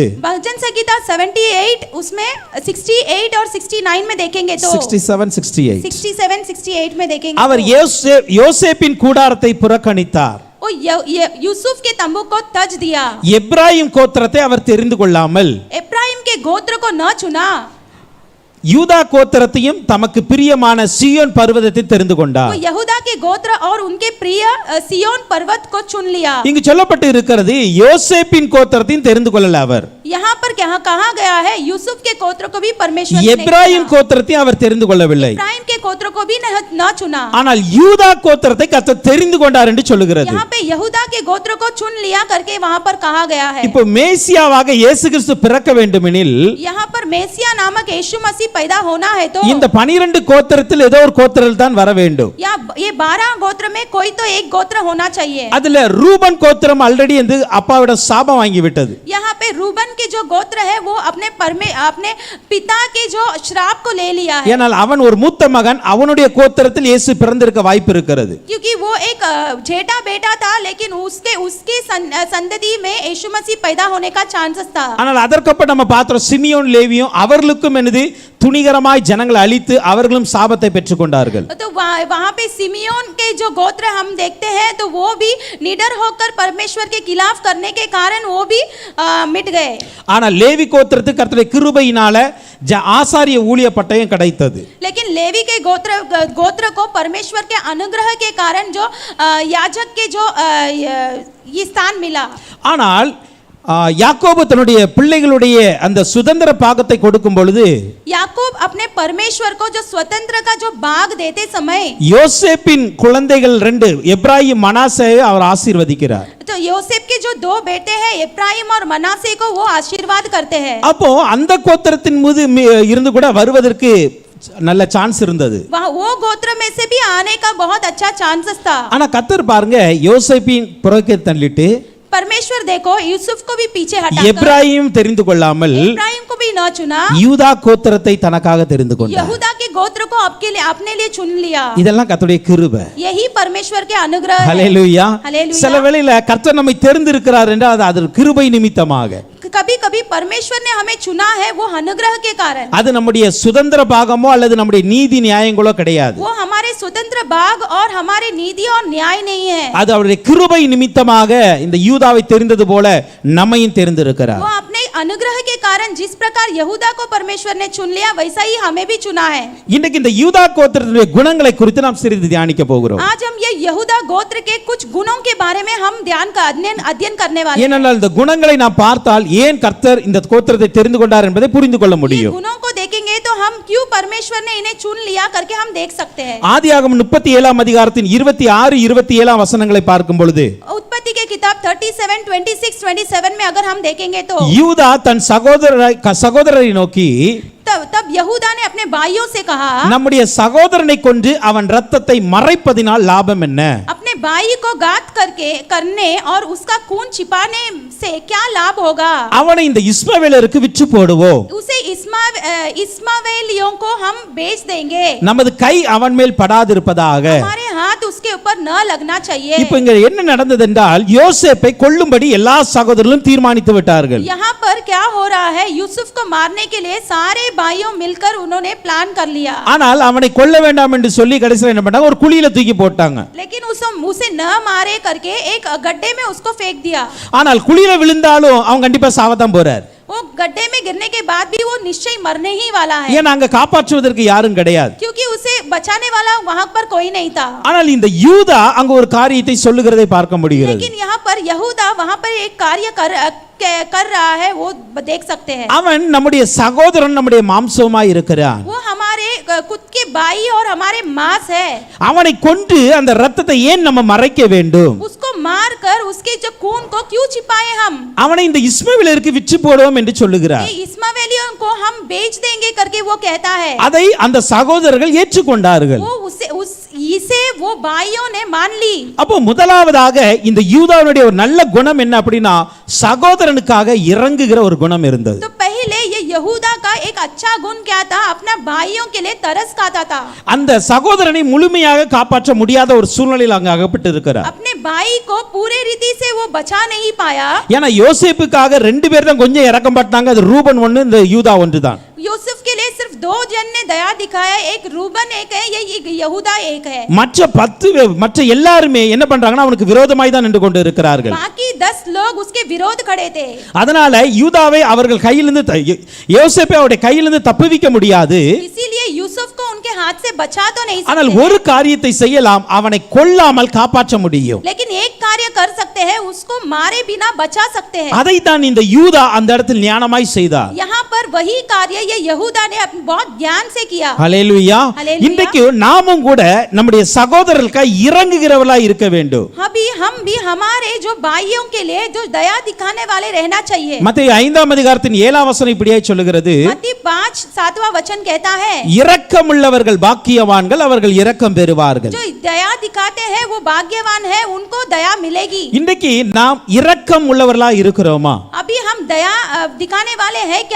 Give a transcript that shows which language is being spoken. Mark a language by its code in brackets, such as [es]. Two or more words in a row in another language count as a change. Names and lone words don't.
[hi] भजन संहिता 78 उसमें 68 और 69 में देखेंगे तो 67 68 में देखेंगे [ta] அவர் யோசேப்பின் கூடாரத்தை புறக்கணித்தார். [hi] वो यूसुफ के तंबू को तज दिया। [ta] எப்ராயிம் கோத்திரத்தை அவர் தெரிந்து கொள்ளாமல் [hi] एफ्राइम के गोत्र को न चुना। [ta] யூதா கோத்திரத்தையும் தமக்கு பிரியமான சீயோன் பர்வதத்தை தெரிந்து [hi] वो [ta] கொண்டார். [hi] यहूदा के गोत्र और उनके प्रिय सियोन पर्वत को चुन लिया। [ta] இங்கு சொல்லப்பட்டு இருக்கிறது யோசேப்பின் கோத்திரத்தையும் தெரிந்து கொள்ளல அவர். [hi] यहाँ पर क्या कहा गया है, यूसुफ के गोत्र को भी परमेश्वर ने [ta] எப்ராயிம் கோத்திரத்தையும் அவர் தெரிந்து கொள்ளவில்லை. [hi] एफ्राइम के गोत्र को भी न चुना। [ta] ஆனால் யூதா கோத்திரத்தை கர்த்தர் தெரிந்து கொண்டார் என்று சொல்லுகிறது. [hi] यहाँ पे यहूदा के गोत्र को चुन लिया करके वहाँ पर कहा गया है। [ta] இப்போ மேசியாவாக இயேசு கிறிஸ்து பிறக்க வேண்டுமெனில் [hi] यहाँ पर मेसिया नामक यीशु मसीह पैदा होना है तो [ta] இந்த 12 கோத்திரத்தில் ஏதோ ஒரு கோத்திரத்தில் தான் வர வேண்டும். [hi] या ये 12 गोत्र में कोई तो एक गोत्र होना चाहिए। [ta] அதுல ரூபன் கோத்திரம் ஆல்ரெடி வந்து அப்பாவிட சாபம் வாங்கி விட்டது. [hi] यहाँ पे रूबन के जो गोत्र है वो अपने पिता के जो श्राप को ले लिया है। [ta] ஏனால் அவன் ஒரு மூத்த மகன், அவனுடைய கோத்திரத்தில் இயேசு பிறந்திருக்க வாய்ப்பு இருக்கிறது. [hi] क्योंकि वो एक जेठा बेटा था, लेकिन उसके संतति में यीशु मसीह पैदा होने का चांसेस था। [ta] ஆனால் அதற்கப்புறம் நம்ம பார்த்தோம் சிமியோன் லேவியும் அவர்களுக்கும் என்னது துணிகரமாய் ஜனங்களை அழித்து அவர்களும் சாபத்தை பெற்றுக்கொண்டார்கள். [hi] तो वहाँ पे सिमियोन के जो गोत्र हम देखते हैं तो वो भी निडर होकर परमेश्वर के खिलाफ करने के कारण वो भी मिट गए। [ta] ஆனால் லேவி கோத்திரத்துக்கு கர்த்தருடைய கிருபையினால ஆசாரிய ஊழிய பட்டயம் கிடைத்தது. [hi] लेकिन लेवी के गोत्र को परमेश्वर के अनुग्रह के कारण जो याजक के जो ये स्थान मिला। [ta] ஆனால் யாக்கோபு தன்னுடைய பிள்ளைகளுடைய அந்த சுதந்திர பாகத்தை கொடுக்கும் பொழுது [hi] याकूब अपने परमेश्वर को जो स्वतंत्र का जो भाग देते समय [ta] யோசேப்பின் குழந்தைகள் 2 எப்ராயிம் மனாசேயை அவர் ஆசீர்வதிக்கிறார். [hi] तो योसेफ के जो 2 बेटे हैं एफ्राइम और मनासे को वो आशीर्वाद करते हैं। [ta] அப்போ அந்த கோத்திரத்தின் மீது இருந்து கூட வருவதற்கு நல்ல சான்ஸ் இருந்தது. [hi] वहाँ वो गोत्र में से भी आने का बहुत अच्छा चांसेस था। [ta] ஆனா கர்த்தர் பாருங்க யோசேப்பின் புறக்கே தள்ளிட்டு [hi] परमेश्वर देखो यूसुफ को भी पीछे हटाकर [ta] எப்ராயிம் தெரிந்து கொள்ளாமல் [hi] एफ्राइम को भी न चुना, [ta] யூதா கோத்திரத்தை தனக்காக தெரிந்து கொண்டார். [hi] यहूदा के गोत्र को अपने लिए चुन लिया। [ta] இதெல்லாம் கர்த்தருடைய கிருபை. [hi] यही परमेश्वर के अनुग्रह है। [ta] ஹல்லேலூயா. [hi] हालेलुया। [ta] சில வேளையில கர்த்தர் நம்மை தெரிந்திருக்கிறார் என்றால் அது கிருபை நிமித்தமாக. [hi] कभी-कभी परमेश्वर ने हमें चुना है वो अनुग्रह के कारण। [ta] அது நம்முடைய சுதந்திர பாகமோ அல்லது நம்முடைய நீதி நியாயங்களோ கிடையாது. [hi] वो हमारे स्वतंत्र भाग और हमारे नीति और न्याय नहीं है। [ta] அது அவருடைய கிருபை நிமித்தமாக இந்த யூதாவை தெரிந்தது போல நம்மையும் தெரிந்திருக்கிறார். [hi] वो अपने अनुग्रह के कारण जिस प्रकार यहूदा को परमेश्वर ने चुन लिया वैसा ही हमें भी चुना है। [ta] இன்னைக்கு இந்த யூதா கோத்திரத்துடைய குணங்களை குறித்து நாம் சிறிது தியானிக்க போகிறோம். [hi] आज हम ये यहूदा गोत्र के कुछ गुणों के बारे में हम अध्ययन करने वाले हैं। [ta] ஏனென்றால் இந்த குணங்களை நாம் பார்த்தால் ஏன் கர்த்தர் இந்த கோத்திரத்தை தெரிந்து கொண்டார் என்பதை புரிந்து கொள்ள [hi] ये [ta] முடியும். [hi] गुणों को देखेंगे तो हम क्यों परमेश्वर ने इन्हें चुन लिया करके हम देख सकते हैं। [ta] ஆதியாகமம் 37ஆம் அதிகாரத்தின் 26 27ஆம் வசனங்களை பார்க்கும் பொழுது [hi] उत्पत्ति के किताब 37 26 27 में अगर हम देखेंगे तो [ta] யூதா தன் சகோதரரை நோக்கி [hi] तब यहूदा ने अपने भाइयों से कहा, [ta] நம்முடைய சகோதரனை கொன்று அவன் இரத்தத்தை மறைப்பதினால் லாபம் என்ன? [hi] अपने भाई को घात करने और उसका खून छिपाने से क्या लाभ होगा? [ta] அவனை இந்த இஸ்மவேலருக்கு விற்று போடுவோம். [hi] उसे इस्मावेलियों को हम बेच देंगे। [ta] நமது கை அவன் மேல் படாதிருப்பதாக. [hi] हमारे हाथ उसके ऊपर न लगना चाहिए। [ta] இப்போ இங்க என்ன நடந்தது என்றால் யோசேப்பை கொல்லும்படி எல்லா சகோதரர்களும் தீர்மானித்து விட்டார்கள். [hi] यहाँ पर क्या हो रहा है, यूसुफ को मारने के लिए सारे भाइयों मिलकर उन्होंने प्लान कर लिया। [ta] ஆனால் அவனை கொல்ல வேண்டாம் என்று சொல்லி கடைசியில் என்ன பண்ணாங்க, ஒரு குழியில தூக்கி போட்டாங்க. [hi] लेकिन उसे न मारे करके एक गड्ढे में उसको फेंक दिया। [ta] ஆனால் குழியில விழுந்தாலும் அவன் கண்டிப்பா சாவதான் போறார். [hi] वो गड्ढे में गिरने के बाद भी वो निश्चय मरने ही वाला है, [ta] ஏன்னா அங்க காப்பாற்றுவதற்கு யாரும் கிடையாது. [hi] क्योंकि उसे बचाने वाला वहां पर कोई नहीं था। [ta] ஆனால் இந்த யூதா அங்க ஒரு காரியத்தை சொல்லுகிறதை பார்க்க முடிகிறது. [hi] लेकिन यहाँ पर यहूदा वहां पर एक कार्य कर रहा है, वो देख सकते हैं। [ta] அவன் நம்முடைய சகோதரன், நம்முடைய மாம்சமாய் இருக்கிறான். [hi] वो हमारे खुद के भाई और हमारे मांस है। [ta] அவனை கொன்று அந்த இரத்தத்தை ஏன் நம்ம மறைக்க வேண்டும்? [hi] उसको मार कर उसके जो खून को क्यों छिपाए हम? [ta] அவனை இந்த இஸ்மவேலருக்கு விற்று போடுவோம் என்று சொல்லுகிறார். [hi] ये इस्मावेलियों को हम बेच देंगे करके वो कहता है। [ta] அதை அந்த சகோதரர்கள் ஏற்றுக்கொண்டார்கள். [hi] वो इसे वो भाइयों ने मान ली। [ta] அப்போ முதலாவதாக இந்த யூதாவுடைய ஒரு நல்ல குணம் என்ன அப்படின்னா, சகோதரனுக்காக இறங்குகிற ஒரு குணம் இருந்தது. [hi] तो पहले ये यहूदा का एक अच्छा गुण क्या था? अपना भाइयों के लिए तरस खाता था। [ta] அந்த சகோதரனை முழுமையாக காப்பாற்ற முடியாத ஒரு சூழ்நிலையில் அங்க அகப்பட்டு இருக்கிறார். [hi] अपने भाई को पूरे रीति से वो बचा नहीं पाया। [ta] ஏன்னா யோசேப்புக்காக ரெண்டு பேர் தான் கொஞ்சம் இறக்கப்பட்டாங்க. அது ரூபன் ஒன்று, இந்த யூதா ஒன்று தான். [hi] यूसुफ के लिए सिर्फ 2 जन ने दया दिखाया, एक रूबन एक है, ये यहूदा एक है। [ta] மற்ற எல்லாருமே என்ன பண்றாங்கன்னா அவனுக்கு விரோதமாய் தான் நின்று கொண்டு இருக்கிறார்கள். [hi] बाकी 10 लोग उसके विरोध खड़े थे। [ta] அதனால யூதாவை அவர்கள் கையிலிருந்து யோசேப்பை அவருடைய கையிலிருந்து தப்புவிக்க முடியாது. [hi] इसीलिए यूसुफ को उनके हाथ से बचा तो नहीं [ta] ஆனால் [hi] सकते, [ta] ஒரு காரியத்தை செய்யலாம், அவனை கொல்லாமல் காப்பாற்ற முடியும். [hi] लेकिन एक कार्य कर सकते हैं, उसको मारे बिना बचा सकते हैं। [ta] அதை தான் இந்த யூதா அந்த இடத்தில் ஞானமாய் செய்தார். [hi] यहाँ पर वही कार्य ये यहूदा ने बहुत ध्यान से किया। [ta] ஹல்லேலூயா. ஹல்லேலூயா. இன்றைக்கு நாமும் கூட நம்முடைய சகோதரர்களுக்காக இறங்குகிறவர்களாய் இருக்க வேண்டும். [hi] अभी हम भी हमारे जो भाइयों के लिए जो दया दिखाने वाले रहना चाहिए। [ta] மத்தேயு 5ஆம் அதிகாரத்தின் 7ஆம் வசனம் இப்படியே சொல்லுகிறது, [hi] मत्ती 5:7वां वचन कहता है, [ta] இரக்கமுள்ளவர்கள் பாக்கியவான்கள், அவர்கள் இரக்கம் பெறுவார்கள். [hi] जो दया दिखाते हैं वो भाग्यवान है, उनको दया मिलेगी। [ta] இன்றைக்கு நாம் இரக்கம் உள்ளவர்களாய் இருக்கிறோமா? [hi] अभी हम दया दिखाने वाले हैं क्या?